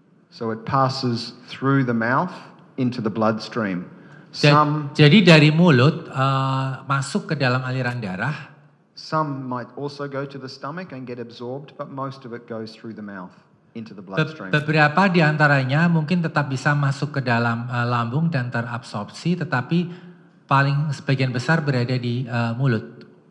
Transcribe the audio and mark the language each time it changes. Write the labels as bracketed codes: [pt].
[en] So it passes through the mouth into the bloodstream. [id] Jadi dari mulut masuk ke dalam aliran darah. [en] Some might also go to the stomach and get absorbed, but most of it goes through the mouth into the bloodstream. [id] Beberapa di antaranya mungkin tetap bisa masuk ke dalam lambung dan terabsorpsi, tetapi paling sebagian besar berada di mulut.